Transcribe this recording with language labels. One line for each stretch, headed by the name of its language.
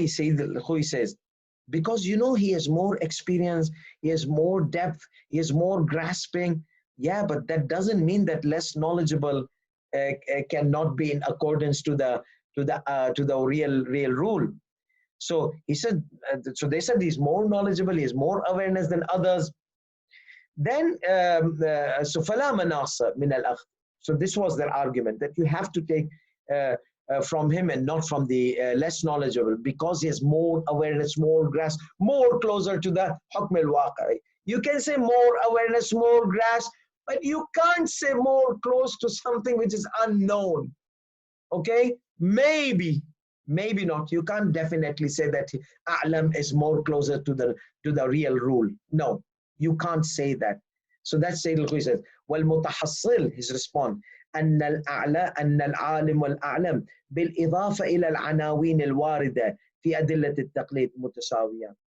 English: Sayyid al-Khuy says, because he has more experience, he has more depth, he has more grasping. Yeah, but that doesn't mean that less knowledgeable cannot be in accordance to the real rule. So he said, so they said he's more knowledgeable, he has more awareness than others. Then, so
Arabic: فَلَا مَنَاصَ مِنَ الْأَخْذِ.
English: So this was their argument, that you have to take from him and not from the less knowledgeable, because he has more awareness, more grasp, more closer to the hukm al-waqi'. You can say more awareness, more grasp, but you can't say more close to something which is unknown. Okay? Maybe not. You can't definitely say that a'lam is more closer to the real rule. No, you can't say that. So that's Sayyid al-Khuy says,
Arabic: وَالْمُتَحَصِّلْ,
English: his response,
Arabic: أن العالم والأعلم بالإضافة إلى العناوين الواردة في أدلة التقليد متساوية.